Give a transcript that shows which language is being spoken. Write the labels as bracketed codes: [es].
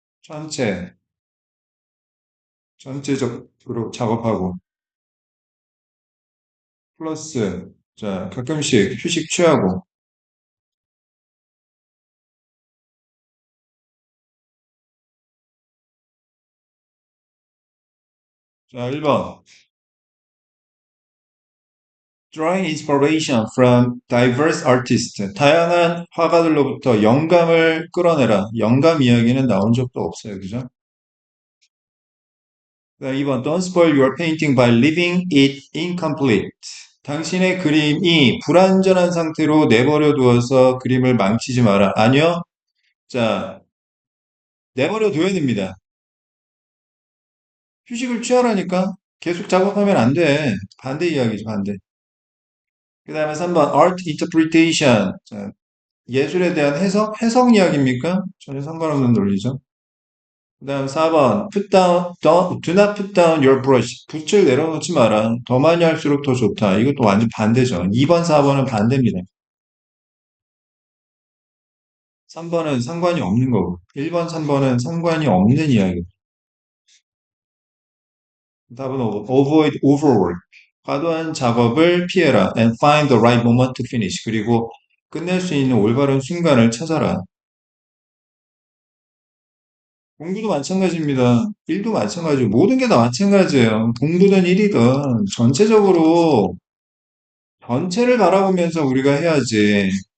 [ko] 전체, 전체적으로 작업하고, 플러스, 자, 가끔씩 휴식 취하고, 자, 1번. [en] Drawing inspiration from diverse artists. [ko] 다양한 화가들로부터 영감을 끌어내라. 영감 이야기는 나온 적도 없어요. 그죠? 자, 2번. [en] Don't spoil your painting by leaving it incomplete. [ko] 당신의 그림이 불완전한 상태로 내버려 두어서 그림을 망치지 마라. 아니요. 자, 내버려 둬야 됩니다. 휴식을 취하라니까? 계속 작업하면 안 돼. 반대 이야기죠, 반대. 그 다음에 3번, [en] art interpretation. [ko] 자, 예술에 대한 해석? 해석 이야기입니까? 전혀 상관없는 논리죠. 그 다음 4번, [en] do not put down your brush. [ko] 붓을 내려놓지 마라. 더 많이 할수록 더 좋다. 이것도 완전 반대죠. 2번, 4번은 반대입니다. 3번은 상관이 없는 거고, 1번, 3번은 상관이 없는 이야기. 답은 [en] avoid overwork. [ko] 과도한 작업을 피해라. [en] And find the right moment to finish. [ko] 그리고 끝낼 수 있는 올바른 순간을 찾아라. 공부도 마찬가지입니다. 일도 마찬가지고 모든 게 다 마찬가지예요. 공부든 일이든 전체적으로 전체를 바라보면서 우리가 해야지.